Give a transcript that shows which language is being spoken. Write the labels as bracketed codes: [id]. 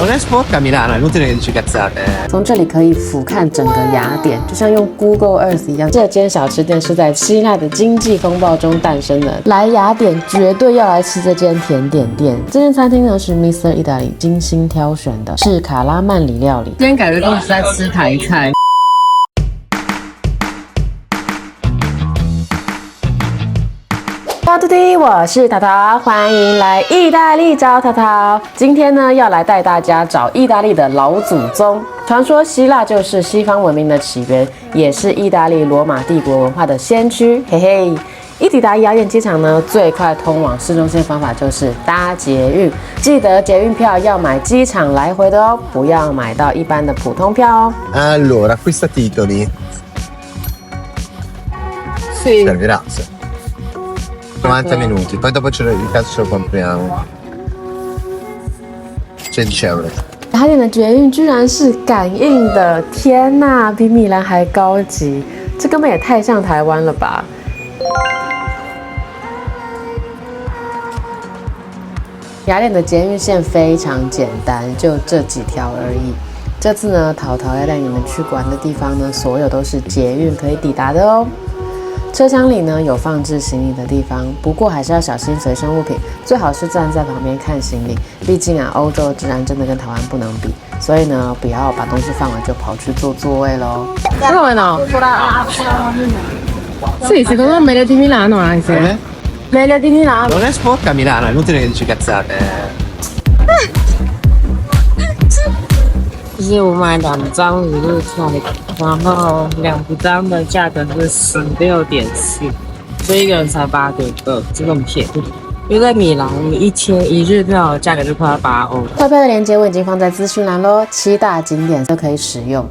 [it] Non è sporca Milano, è inutile che dici cazzate. [zh] 从这里可以俯瞰整个雅典，就像用 Google Earth 一样。这间小吃店是在希腊的经济风暴中诞生的。来雅典绝对要来吃这间甜点店。这间餐厅呢是 Mr. 意大利精心挑选的，是卡拉曼里料理。今天感觉都是在吃台菜。 Hello， 我是淘淘，欢迎来意大利找淘淘。今天呢，要来带大家找意大利的老祖宗。传说希腊就是西方文明的起源，也是意大利罗马帝国文化的先驱。嘿嘿，一抵达雅典机场呢，最快通往市中心的方法就是搭捷运。记得捷运票要买机场来回的哦，不要买到一般的普通票哦。 [it] Allora, acquista titoli. Sì. Grazie. 90 minuti, poi dopo il cazzo ce lo compriamo. 16 euro. [zh] 雅典的捷运居然是感应的，天哪，比米兰还高级，这根本也太像台湾了吧！雅典的捷运线非常简单，就这几条而已。这次呢，淘淘要带你们去玩的地方呢，所有都是捷运可以抵达的哦。车厢里呢有放置行李的地方，不过还是要小心随身物品，最好是站在旁边看行李。毕竟啊，欧洲的治安真的跟台湾不能比，所以呢，不要把东西放完就跑去坐座位喽。 [it] Come no? Sì, secondo me meglio di Milano anche. Meglio di Milano. Non è sporca Milano, è inutile che dici cazzate. [zh] 就是我买2张1日票，然后2张的价格是16.4，所以一个人才8.2，这个很便宜。因为在米兰，你一天1日票的价格就快要8欧。购票的链接我已经放在资讯栏喽，7大景点都可以使用。